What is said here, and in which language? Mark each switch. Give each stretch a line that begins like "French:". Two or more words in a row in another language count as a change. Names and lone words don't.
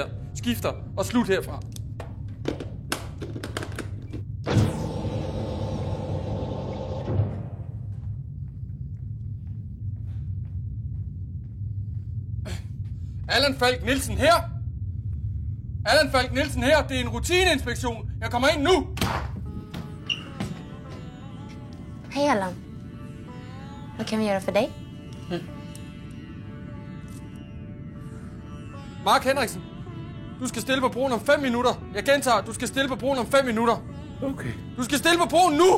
Danish: Skifter. Og slut herfra. Allan Falk Nielsen her. Allan Falk Nielsen her. Det er en rutineinspektion. Jeg kommer ind nu.
Swedish: Hej Allan. Vad kan vi göra för dig? Mark Henriksen.
Danish: Du skal stille på broen om 5 minutter. Jeg gentager, du skal stille på broen om 5 minutter. Okay. Du skal stille på broen nu!